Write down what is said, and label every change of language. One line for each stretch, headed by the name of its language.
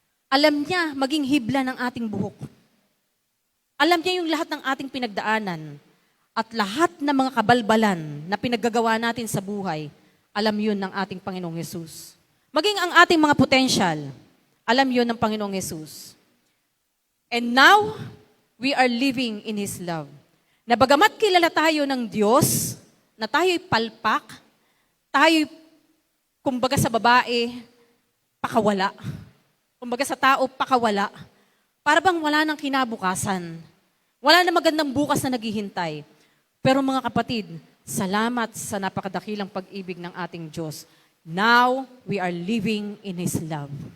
Filipino: Alam niya maging hibla ng ating buhok. Alam niya yung lahat ng ating pinagdaanan. At lahat ng mga kabalbalan na pinaggagawa natin sa buhay, alam yun ng ating Panginoong Hesus. Maging ang ating mga potential, alam yun ng Panginoong Hesus.
English: And now, we are living in His love.
Filipino: Na bagamat kilala tayo ng Diyos, na tayo'y palpak, tayo'y, kumbaga sa babae, pakawala. Kumbaga sa tao, pakawala. Para bang wala ng kinabukasan. Wala na magandang bukas na naghihintay. Pero mga kapatid, salamat sa napakadakilang pag-ibig ng ating Diyos.
English: Now, we are living in His love.